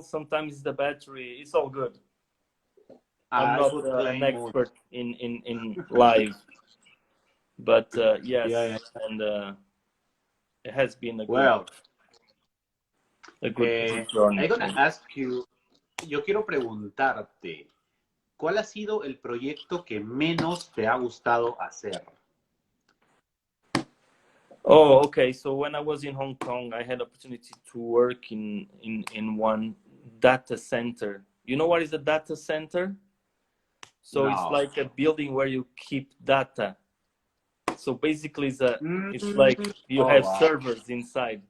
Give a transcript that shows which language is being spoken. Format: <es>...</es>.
<en>Sometimes it's the battery. It's all good. I'm not an expert in live, but yes, and it has been a good journey. I'm gonna ask you.</en> <es>Yo quiero preguntarte, ¿cuál ha sido el proyecto que menos te ha gustado hacer?</es> <en>Oh, okay. So when I was in Hong Kong, I had opportunity to work in one data center. You know what is a data center? So it's like a building where you keep data. So basically, it's like you have servers inside.</en>